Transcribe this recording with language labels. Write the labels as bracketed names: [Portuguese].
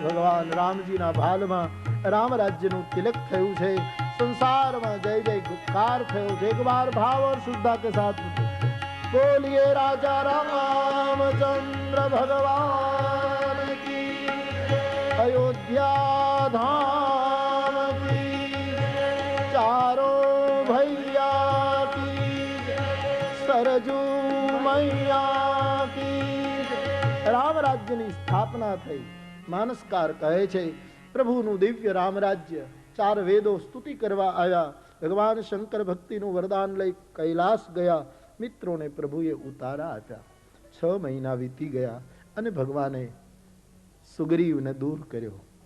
[Gujarati] ભગવાન રામજીના ભાલમાં રામ રાજ્યનું તિલક થયું છે. સંસારમાં જય જયકાર થયો છે. [Hindi] એક બાર ભાવ और शुद्धा के साथ बोलिए राजा रामचंद्र भगवान की, अयोध्या धाम की, चारों भैया की, सरजू मैया की. [Gujarati] રામ રાજ્યની સ્થાપના થઈ. માનસકાર કહે છે પ્રભુનું દિવ્ય રામ રાજ્ય. 4 વેદો સ્તુતિ કરવા આવ્યા. ભગવાન શંકર ભક્તિનું વરદાન લઈ કૈલાસ ગયા. મિત્રોને પ્રભુએ ઉતારા આપ્યા. 6 મહિના વીતી ગયા અને ભગવાને સુગ્રીવને દૂર કર્યો.